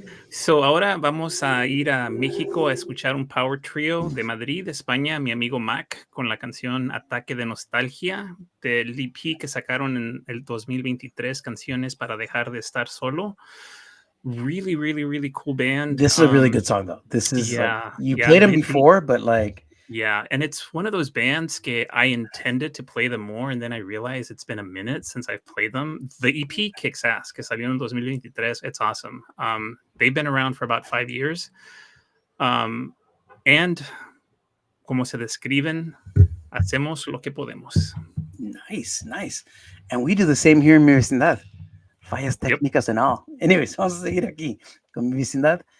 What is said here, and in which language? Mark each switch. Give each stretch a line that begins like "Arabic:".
Spanish: So ahora vamos a ir a México a escuchar un power trio de Madrid, España, mi amigo Mac, con la canción Ataque de Nostalgia del EP que sacaron en el 2023, Canciones para dejar de estar solo.
English: really, really, really cool band. This is a really good song, though. This is yeah, like, you yeah, played them before, but like, yeah, and it's one of those bands
Spanish: que
English: I intended to play them more, and then I realized it's been a minute since I've played them. The EP kicks ass,
Spanish: que salió en 2023.
English: It's awesome. They've been around for about 5 years. And
Spanish: como se describen, hacemos lo que podemos.
English: nice. And we do the same here in mi vecindad.
Spanish: Fallas
English: Yep.
Spanish: técnicas
English: and all.
Spanish: Anyways, vamos a seguir aquí con mi vecindad.